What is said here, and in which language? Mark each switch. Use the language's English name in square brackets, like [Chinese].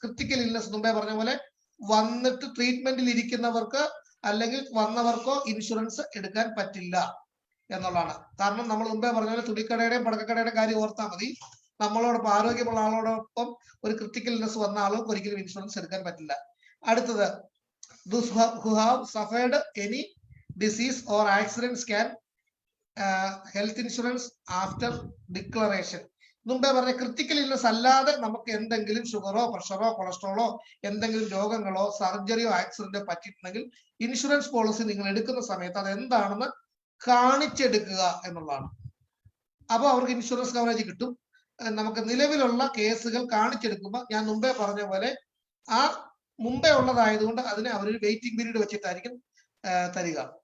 [Malayalam] Critical illness മുമ്പേ പറഞ്ഞ പോലെ വന്നിട്ട് ട്രീറ്റ്മെന്റിൽ ഇരിക്കുന്നവർക്ക് അല്ലെങ്കിൽ വന്നവർക്കോ ഇൻഷുറൻസ് എടുക്കാൻ പറ്റില്ല എന്നുള്ളതാണ്. കാരണം നമ്മൾ മുമ്പേ പറഞ്ഞ പോലെ തുണിക്കടയുടെയും പടക്കക്കടയുടെയും കാര്യം ഓർത്താൽ മതി. നമ്മളോടൊപ്പം ആരോഗ്യമുള്ള ആളോടൊപ്പം ഒരു ക്രിട്ടിക്കൽ ഇൽനെസ് വന്ന ആളുകൾക്ക് ഒരിക്കലും ഇൻഷുറൻസ് എടുക്കാൻ പറ്റില്ല. [English] അടുത്തത്, those who have suffered any disease or accidents can health insurance after declaration. [Malayalam] മുമ്പേ പറഞ്ഞ ക്രിട്ടിക്കൽ ഇൽനെസ് അല്ലാതെ നമുക്ക് എന്തെങ്കിലും ഷുഗറോ പ്രഷറോ കൊളസ്ട്രോളോ എന്തെങ്കിലും രോഗങ്ങളോ സർജറിയോ ആക്സിഡന്റോ പറ്റിയിട്ടുണ്ടെങ്കിൽ ഇൻഷുറൻസ് പോളിസി നിങ്ങൾ എടുക്കുന്ന സമയത്ത് അത് എന്താണെന്ന് കാണിച്ചെടുക്കുക എന്നുള്ളതാണ്. അപ്പോൾ അവർക്ക് ഇൻഷുറൻസ് കവറേജ് കിട്ടും. നമുക്ക് നിലവിലുള്ള കേസുകൾ കാണിച്ചെടുക്കുമ്പോൾ ഞാൻ മുമ്പേ പറഞ്ഞ പോലെ ആ മുമ്പേ ഉള്ളതായതുകൊണ്ട് അതിന് അവരൊരു വെയിറ്റിംഗ് പീരീഡ് വെച്ചിട്ടായിരിക്കും തരിക.